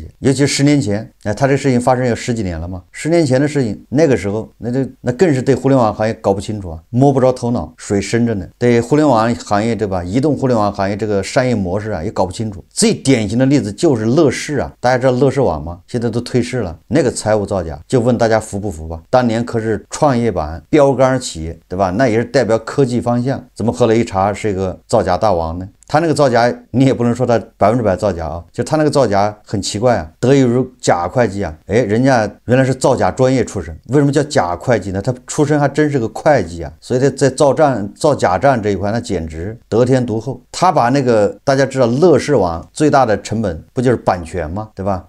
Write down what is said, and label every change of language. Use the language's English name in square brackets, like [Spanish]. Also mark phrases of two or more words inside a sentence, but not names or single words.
[Chinese] 尤其10年前，他這事情發生有10幾年了嘛，10年前的事情，那個時候那更是对互聯網行業搞不清楚啊，摸不着頭腦，水深着呢。对互联網行業，對吧？移動互聯網行業這個商業模式啊也搞不清楚。最典型的例子就是樂視啊，大家知道樂視網嗎？現在都退市了，那個財務造假，就問大家服不服吧？當年可是創業板標杆企業，對吧？那也是代表科技方向，怎麼後來一查是一個造假大王呢？他那個造假，你也不能說他100%造假啊，就他那個造假很奇怪啊，得益於假會計啊，人家原來是造假專業出身，為什麼叫假會計呢？他出身還真是個會計啊，所以他在造假賬這一塊，那簡直得天獨厚。他把那個大家知道樂視網最大的成本不就是版權嗎？對吧？